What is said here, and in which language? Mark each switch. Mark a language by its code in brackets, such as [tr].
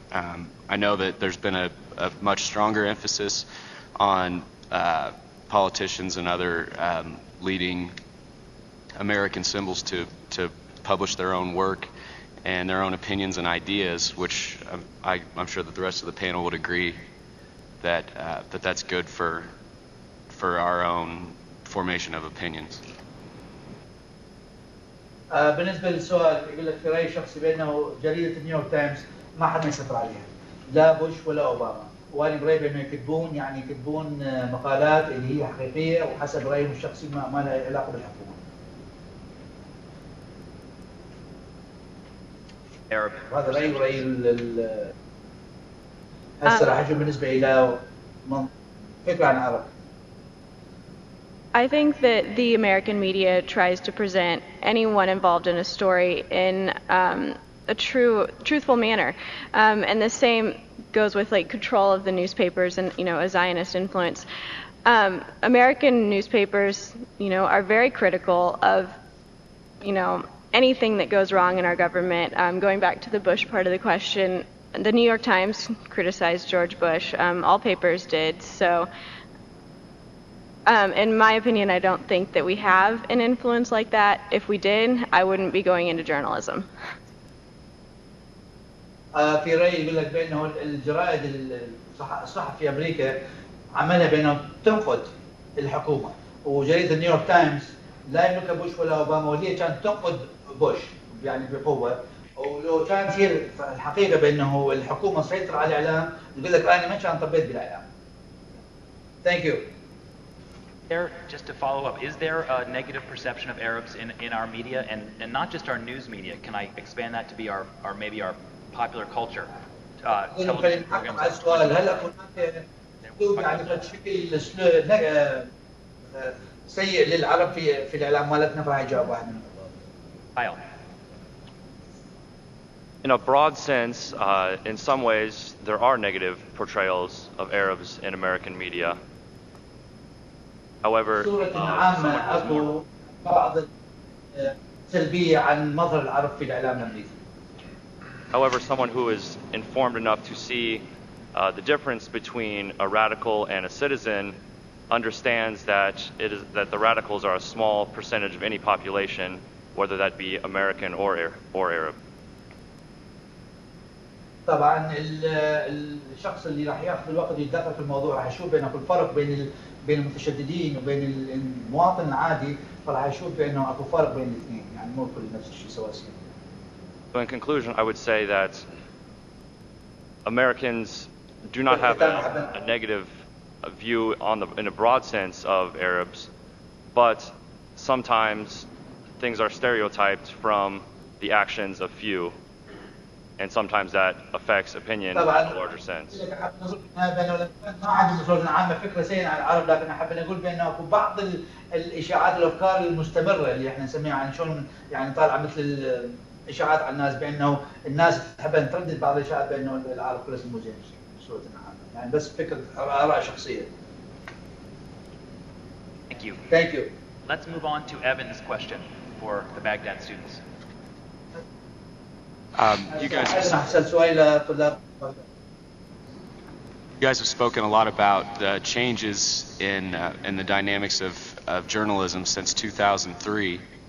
[en] I know that there's been a much stronger emphasis on politicians and other leading American symbols to publish their own work and their own opinions and ideas, which I'm sure that the rest of the panel would agree that that's good for our own formation of opinions. [ar] بالنسبة للسؤال يقول لك في رأي شخصي بأنه جريدة نيويورك تايمز ما حد يسيطر عليها لا بوش ولا أوباما وأنا برأيي بأنه يكتبون مقالات اللي هي حقيقية وحسب رأيهم الشخصي ما لها علاقة بالحكومة. هذا رأيي هسه راح أجي بالنسبة إلى فكرة عن العرب. [en] I think that the American media tries to present anyone involved in a story in a truthful manner, and the same goes with like control of the newspapers and a Zionist influence. American newspapers, are very critical of, anything that goes wrong in our government. Going back to the Bush part of the question, the New York Times criticized George Bush. All papers did. So, in my opinion, I don't think that we have an influence like that. If we did, I wouldn't be going into journalism. [ar] في رأيي يقول لك بأنه الجرائد الصحف في أمريكا عملها بأنه تنقد الحكومة وجريدة نيويورك تايمز لا يملكها بوش ولا أوباما وهي كانت تنقد بوش يعني بقوة ولو كانت هي الحقيقة بأنه الحكومة سيطر على الإعلام يقول لك أنا ما كان طبيت بالإعلام. [en] Thank you. Just to follow up, is there a negative perception of Arabs in our media and not just our news media? Can I expand that to be our maybe our popular culture? Television programs. [ar] السؤال هل هناك يعني شكل سيء للعرب في الإعلام مالتنا فراح يجاوب واحد منهم. [en] In a broad sense, in some ways, there are negative portrayals of Arabs in American media. However, however, someone who is informed enough to see the difference between a radical and a citizen understands that the radicals are a small percentage of any population, whether that be American or Arab. [ar] طبعا الشخص اللي راح ياخذ الوقت يتدخل في الموضوع راح يشوف بانه في الفرق بين المتشددين وبين المواطن العادي فراح يشوف بانه اكو فرق بين الاثنين يعني مو كل نفس الشيء سواسية. [en] So in conclusion, I would say that Americans do not have a negative view in a broad sense of Arabs, but sometimes things are stereotyped from the actions of few. and sometimes that affects opinion in [ar] طبعا [en] a larger sense. [ar] ما عندي بصورة عامة فكرة سيئة عن العرب، لكن حابين نقول بأنه اكو بعض الإشاعات والأفكار المستمرة اللي احنا نسميها عن شلون يعني طالعة مثل الإشاعات على الناس بأنه الناس تحب أن تردد بعض الإشاعات بأنه العرب كله مو زين بصورة عامة، يعني بس فكرة آراء شخصية. [en] Thank you. Thank you. Let's move on to Evan's question for the Baghdad students. You guys [ar] أحسن سؤال لطلاب. [en] You guys have spoken a lot about the changes in the dynamics of journalism since 2003.